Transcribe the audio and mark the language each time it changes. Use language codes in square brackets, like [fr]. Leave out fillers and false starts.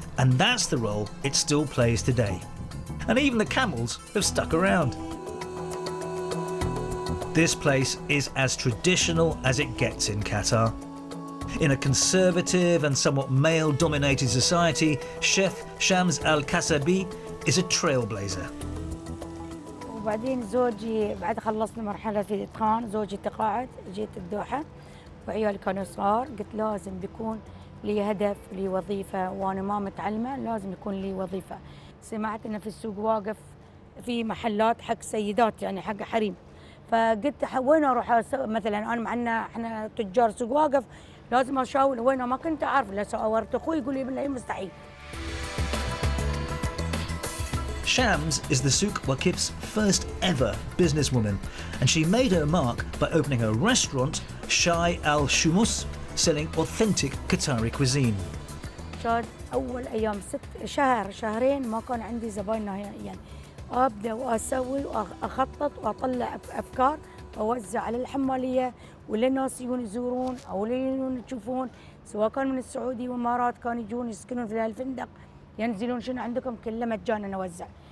[en] And that's the role it still plays today. And even the camels have stuck around. This place is as traditional as it gets in Qatar. In a conservative and somewhat male-dominated society, Chef Shams Al-Kasabi is a trailblazer. [ar] وبعدين زوجي بعد خلصنا مرحلة في الإتقان، زوجي تقاعد، جيت الدوحة وعيالي كانوا صغار، قلت لازم بيكون لي هدف، لي وظيفة، وأنا ما متعلمة لازم يكون لي وظيفة. سمعت إن في السوق واقف في محلات حق سيدات يعني حق حريم، فقلت وين أروح مثلا أنا مع إن إحنا تجار سوق واقف لازم أشاور وين، ما كنت أعرف. لا سأورت أخوي يقول لي بالله مستحيل. [en] Shams is the souk wakif's first ever businesswoman, and she made her mark by opening a restaurant, Shai Al Shumus, selling authentic Qatari cuisine. [ar] كان أول أيام 6 شهر شهرين ما كان عندي زباين نهائيا. أبدأ وأسوي وأخطط وأطلع أفكار وأوزع على الحمالية وللناس يجون يزورون أو يجون يشوفون، سواء كان من السعودية والإمارات كانوا يجون يسكنون في الفندق ينزلون شنو عندكم كله مجانا نوزع.